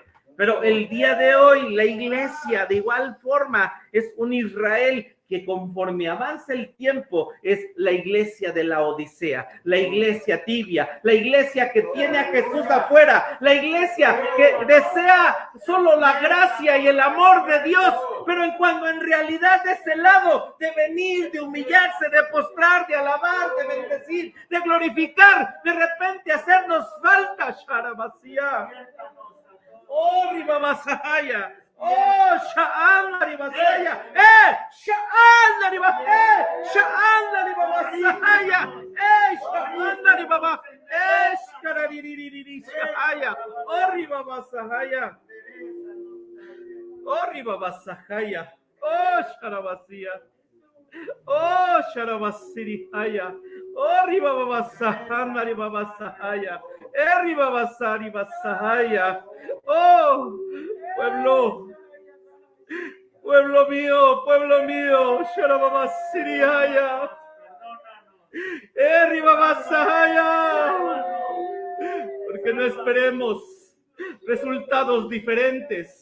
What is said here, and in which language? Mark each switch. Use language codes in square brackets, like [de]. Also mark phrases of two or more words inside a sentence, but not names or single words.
[es] Pero el día de hoy la iglesia de igual forma es un Israel que conforme avanza el tiempo es la iglesia de la Odisea, la iglesia tibia, la iglesia que tiene a Jesús afuera, la iglesia que desea solo la gracia y el amor de Dios, pero cuando en realidad de ese lado de venir, de humillarse, de postrar, de alabar, de bendecir, de glorificar, de repente hacernos falta, Sharabasía. Oh, Ribabasaya. Oh, Sha'an Ribasaya. Sha'an Ribasaya. Sha'an Ribasaya. Sha'an Ribaba. Sha'aya. Oh, Ribabasaya. Oh, Ribabasaya. Oh, Sharabasía. Oh, Sharabasirihaya. Oh, Ribabasahana Ribabasahaya. Ribabasari Basahaya. Oh, pueblo mío, Sharabasirihaya. Ribabasahaya. Porque no esperemos resultados diferentes.